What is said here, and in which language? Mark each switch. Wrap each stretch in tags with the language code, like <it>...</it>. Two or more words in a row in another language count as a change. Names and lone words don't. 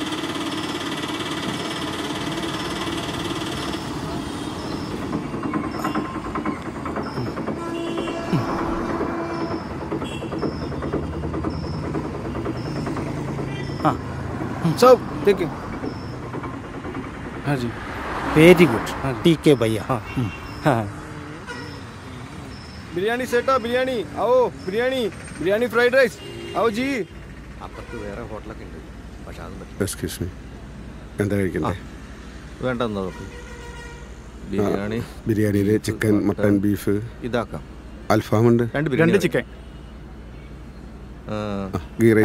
<hi>हाँ सब देखिए हाँ जी</hi> <en>Very good</en> <hi>ठीक है भैया हाँ हाँ बिरयानी सेटा बिरयानी आओ बिरयानी बिरयानी</hi> <en>Fried rice</en> <hi>आओ जी</hi> <ml>അപ്പുറത്ത് വേറെ ഹോട്ടലൊക്കെ ഉണ്ട് പക്ഷെ അതും പറ്റില്ല.</ml> <en>Excuse me</en> <ml>എന്താ കഴിക്കണ്ടേ? വേണ്ടെന്ന് നോക്ക്. ബിരിയാണി ബിരിയാണിയിൽ ചിക്കൻ മട്ടൻ ബീഫ് ഇതാക്കാം. അൽഫാമുണ്ട്. രണ്ട് ചിക്കൻ.</ml> <en>Ghee rice.</en>